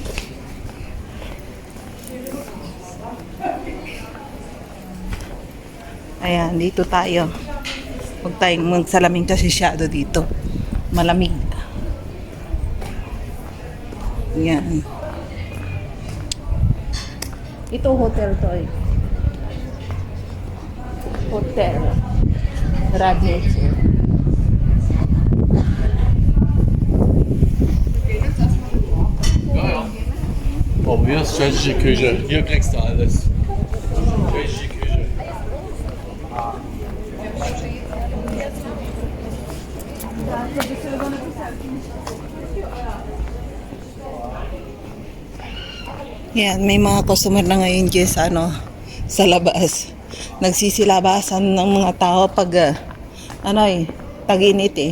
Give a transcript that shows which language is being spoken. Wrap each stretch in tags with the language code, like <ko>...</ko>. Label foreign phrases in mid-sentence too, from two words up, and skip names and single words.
<tl>Ayan, dito tayo. Huwag tayong magsalamin kasi shadow dito. Malamig. Ayan. Ito hotel to eh. Hotel. Radieche.</tl> <de>Oh, hier ist tschechische Küche. Hier kriegst du alles. Tschechische Küche.</de> <tl>Yan, may mga customer na ngayon dyan sa, ano, sa labas. Nagsisilabasan ng mga tao pag tag-init eh.</tl>